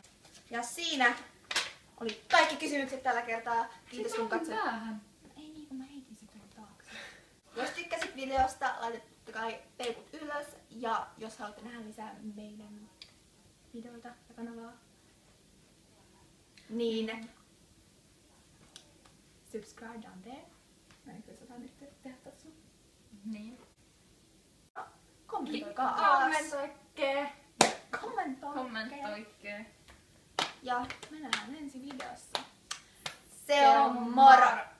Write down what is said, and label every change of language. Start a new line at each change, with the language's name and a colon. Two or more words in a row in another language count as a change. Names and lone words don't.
Finnish: Ja siinä oli kaikki kysymykset tällä kertaa. Kiitos kun katsoit. Päähän. Ei niin, kun mä heitin sen tuolla taakse. Jos tykkäsit videosta, laitakaa peukut ylös. Ja jos haluatte nähdä lisää meidän videoita ja kanavaa, niin
English: subscribe down there.
Finnish: Mä en kyllä saa nyt tehdä tossa. Niin. Kommentoikaa. Kommentoikke. Ja me nähdään ensi videossa. Se on moro!